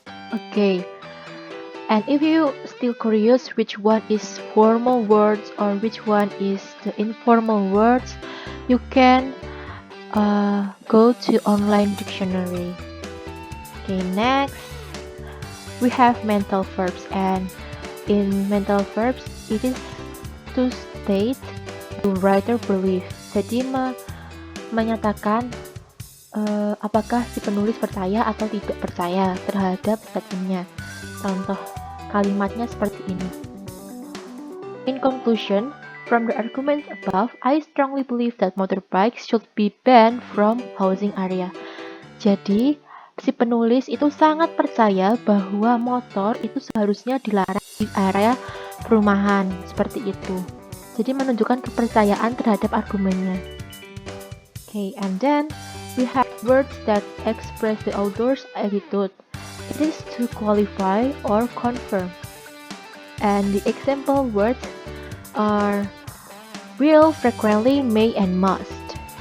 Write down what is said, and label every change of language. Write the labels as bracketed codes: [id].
[en] Okay, and if you still curious which one is formal words or which one is the informal words, you can go to online dictionary. Okay, next we have mental verbs, and in mental verbs it is to state, to write or believe. [id] Jadi menyatakan apakah si penulis percaya atau tidak percaya terhadap statementnya. Contoh kalimatnya seperti ini. [en] In conclusion, from the arguments above, I strongly believe that motorbikes should be banned from housing area. [id] Jadi, si penulis itu sangat percaya bahwa motor itu seharusnya dilarang di area perumahan, seperti itu. Jadi menunjukkan kepercayaan terhadap argumennya. [en] Okay, and then we have words that express the author's attitude. It is to qualify or confirm. And the example words are will, frequently, may, and must.